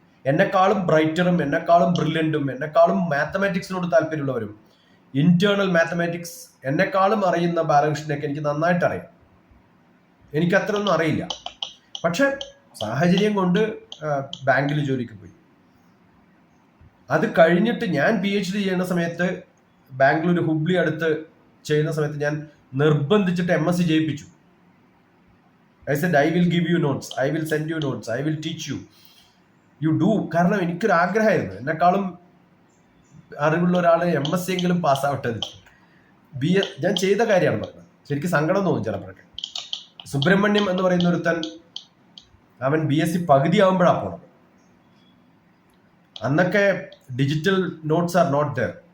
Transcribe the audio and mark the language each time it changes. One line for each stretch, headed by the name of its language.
Malayalam: എന്നെക്കാളും ബ്രൈറ്ററും എന്നെക്കാളും ബ്രില്യൻറ്റും എന്നെക്കാളും മാത്തമാറ്റിക്സിനോട് താല്പര്യമുള്ളവരും ഇന്റേണൽ മാത്തമാറ്റിക്സ് എന്നെക്കാളും അറിയുന്ന ബാലകൃഷ്ണനൊക്കെ എനിക്ക് നന്നായിട്ട് അറിയാം. എനിക്ക് അത്രയൊന്നും അറിയില്ല. പക്ഷെ സാഹചര്യം കൊണ്ട് ബാങ്കിൽ ജോലിക്ക് പോയി. അത് കഴിഞ്ഞിട്ട് ഞാൻ PhD ചെയ്യുന്ന സമയത്ത് ബാംഗ്ലൂർ ഹുബ്ലി അടുത്ത് ചെയ്യുന്ന സമയത്ത് ഞാൻ നിർബന്ധിച്ചിട്ട് MSc ചെയ്യിപ്പിച്ചു.
English: I said I will give you notes, I will send you notes, I will teach you, you do.
Malayalam: കാരണം എനിക്കൊരു ആഗ്രഹമായിരുന്നു, എന്നെക്കാളും അറിവുള്ള ഒരാൾ MSc എങ്കിലും പാസ്സാവട്ടെ. ഞാൻ ചെയ്ത കാര്യമാണ് പറഞ്ഞത്. ശരിക്കും സങ്കടം തോന്നും ചിലപ്പോഴൊക്കെ. സുബ്രഹ്മണ്യം എന്ന് പറയുന്ന ഒരുത്തൻ അവൻ BSc പകുതിയാവുമ്പോഴാണ് പോണത്. അന്നൊക്കെ
English: Digital notes are not there.